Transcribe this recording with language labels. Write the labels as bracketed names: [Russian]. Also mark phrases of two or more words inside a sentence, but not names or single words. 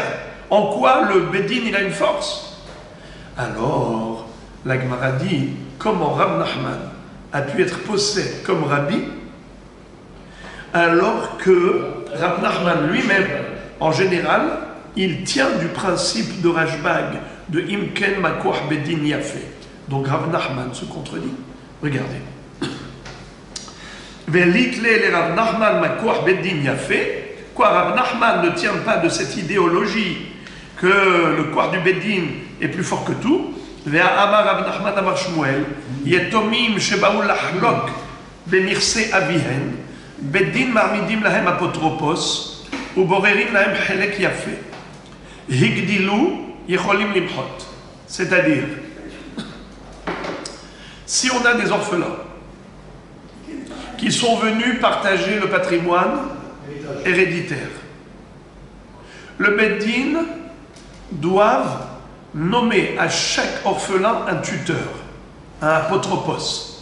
[French] En quoi le bedin il a une force? Alors, la Gemara dit comment Rav Nachman a pu être posé comme Rabbi, alors que Rav Nachman lui-même, en général, il tient du principe de Rashbag, de [Hebrew] אם כן מכח בית דין יפה. [French] Donc Rav Nachman se contredit. [Hebrew] Regardez. ולית ליה לרב נחמן מכח בית דין יפה. [French] Quoi, Rav Nachman ne tient pas de cette idéologie que le koach du bedin est plus fort que tout. [Hebrew] ואמר רב נחמן אמר שמואל יתומים שבאו לחלוק בנכסי אביהן בית דין מעמידין להם אפוטרופוס ובוררין להם חלק יפה הגדילו יכולין למחות. [French] C'est-à-dire, si on a des orphelins qui sont venus partager le patrimoine héréditaire, le Beddin doivent nommer à chaque orphelin un tuteur, un apotropos.